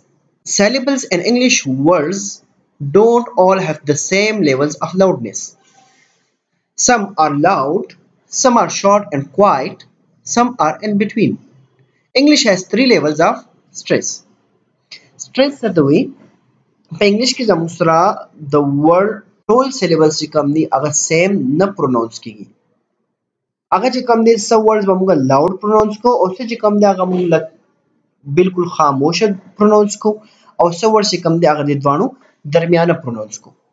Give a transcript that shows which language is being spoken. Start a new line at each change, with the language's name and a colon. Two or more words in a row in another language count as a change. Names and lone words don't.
English: Syllables in English words don't all have the same levels of loudness. Some are loud, some are short and quiet, some are in between. English has three levels of stress. Stress are the way
Pashto: په انګلیش کې زموږ سره د ورډ ټول سیلیبلز چې کوم دي هغه سیم نه پرونونس کیږي هغه چې کوم دي
English: some words
Pashto: به موږ
English: loud pronounce
Pashto: کو او څه چې کوم دي هغه موږ بالکل خاموش پرونونس کو او څه ورډ چې کوم دي هغه د دوانو درمیانه پرونونس کو